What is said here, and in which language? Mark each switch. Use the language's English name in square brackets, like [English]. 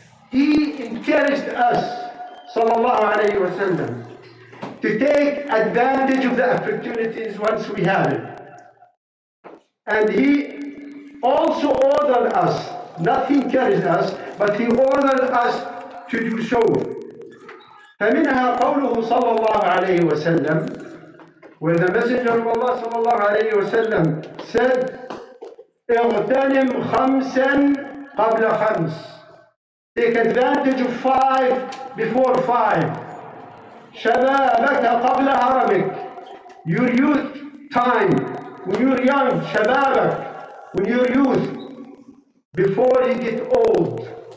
[English] He encouraged us ﷺ to take advantage of the opportunities once we have it. And he also ordered us, not he encouraged us, but he ordered us to do so. [Arabic] فمنها قوله صلى الله عليه وسلم, [English] where the Messenger of Allah [Arabic] صلى الله عليه وسلم said, اغتنم خمسا قبل خمس. [English] Take advantage of 5 before 5. [Arabic] شبابك قبل هرمك. [English] Your youth time, when you're young, شبابك, when you're youth, before you get old.